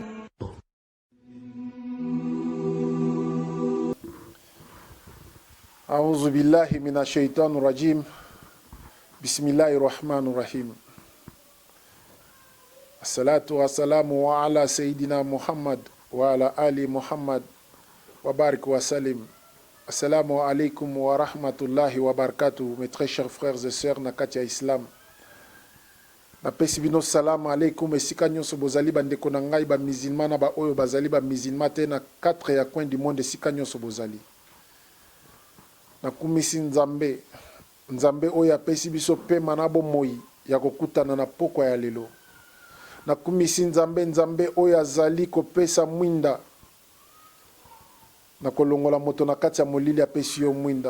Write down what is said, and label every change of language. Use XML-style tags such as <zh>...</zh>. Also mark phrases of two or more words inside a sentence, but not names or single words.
<ar>أعوذ بالله من الشيطان الرجيم. بسم الله الرحمن الرحيم. الصلاة والسلام على سيدنا محمد وعلى آل محمد وبارك وسلم. السلام عليكم ورحمة الله وبركاته.</ar> <fr>Mes très chers frères et sœurs Nakatia Islam.</fr> <ln>Napesi bino</ln> <ar>سلام عليكم</ar> <ln>esika nyonso bozali bandeko na ngai ba musulman na ba oyo bazali ba musulman te na 4 ya</ln> <fr>coin du monde</fr> <ln>esika nyonso bozali. Nakumisi nzambe oyo apesi biso pema na bomoi ya kokutana na pokwa ya lelo. Nakumisi nzambe oyo azali kopesa mwinda na kolongola moto na kati ya molili apesi yo mwinda.</ln>